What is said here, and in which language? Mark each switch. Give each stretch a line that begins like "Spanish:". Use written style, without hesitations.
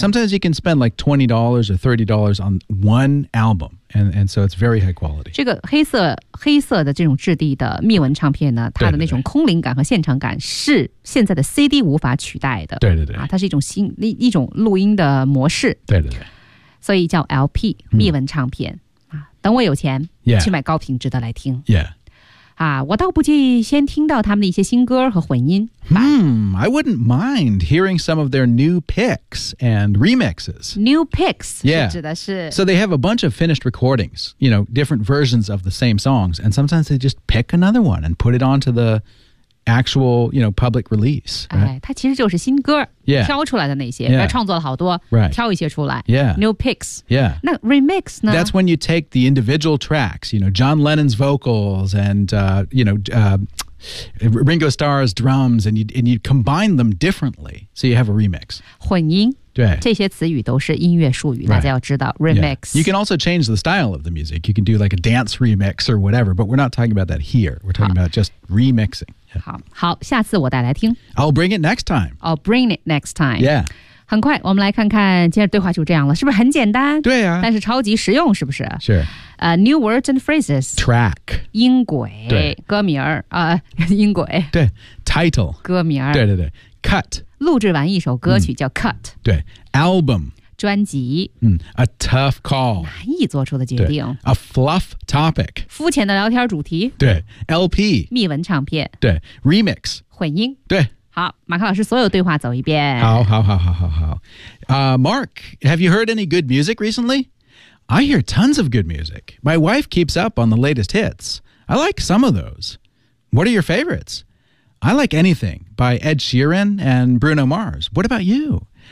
English: Sometimes you can spend like $20 or $30 on one album, and so it's very high quality.
Chinese: 这个黑色的这种质地的密纹唱片呢它的那种空灵感和现场感是现在的 CD 无法取代的对对对、啊、它是一种新一种录音的模式对对对所以叫 LP 密纹唱片、啊、等我有钱、
English: yeah.
Chinese: 去买高品质的来听、
English: yeah.
Chinese: 啊、我倒不介意先听到他们的一些新歌和混音
English: I wouldn't mind hearing some of their new picks and remixes New picks、 yeah.
Chinese: 是指的是
English: So they have a bunch of finished recordings You know, different versions of the same songs And sometimes they just pick another one And put it onto the actual, you know, public release、right?
Chinese: 哎、它其实就是新歌、
English: yeah.
Chinese: 挑出来的那些、
English: yeah.
Chinese: 创作了好多、
English: right.
Chinese: 挑一些出来、
English: yeah. New picks、 yeah.
Chinese: 那 remix 呢
English: That's when you take the individual tracks You know, John Lennon's vocals And, you know,Ringo Starr's drums and you combine them differently so you have a remix
Chinese: 混音对这些词语都是音乐术语、
English: right.
Chinese: 大家要知道 remix、
English: yeah. you can also change the style of the music you can do like a dance remix or whatever but we're not talking about that here we're talking about just remixing、
Chinese: yeah. 好下次我带来听
English: I'll bring it next time yeah
Chinese: 很快我们来看看今天对话就这样了是不是很简单对啊但是超级实用是不是
English: sure New words and phrases. Track.
Chinese: 音轨。对。歌名儿。音轨。
English: 对。Title.
Chinese: 歌名儿。
English: 对对对。Cut.
Chinese: 录制完一首歌曲叫 Cut.、
English: 嗯、对。Album.
Chinese: 专辑。
English: 嗯。A tough call.
Chinese: 难以做出的决定。
English: A fluff topic.
Chinese: 肤浅的聊天主题。
English: 对。LP.
Chinese: 密文唱片。
English: 对。Remix.
Chinese: 混音。对。好马克老师所有对话走一遍。好好好好好好。
English: Mark, have you heard any good music recently? I hear tons of good music. My wife keeps up on the latest hits. I like some of those. What are your favorites? I like Anything by Ed Sheeran and Bruno Mars. What about you?